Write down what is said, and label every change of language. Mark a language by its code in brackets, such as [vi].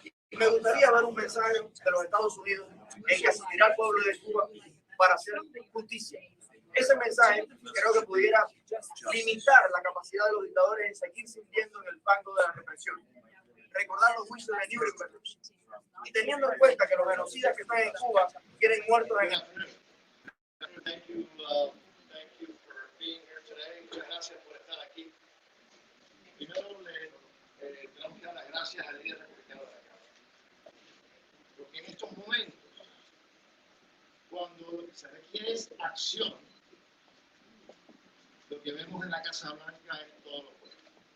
[es] Y me gustaría dar un mensaje de los Estados Unidos en que asistirá al pueblo de Cuba para hacer justicia. Ese mensaje creo que pudiera limitar la capacidad de los dictadores en seguir sintiendo en el fango de la represión. Recordar los juicios de Nuremberg y teniendo en cuenta que los genocidas que están en Cuba tienen muertos en el [en] Thank you for being here today. [es] Muchas gracias por estar aquí. Primero le tenemos que dar las gracias al líder republicano de la Cámara. Porque en estos momentos, cuando lo que se requiere es acción, lo que vemos en la Casa Blanca es todo lo opuesto.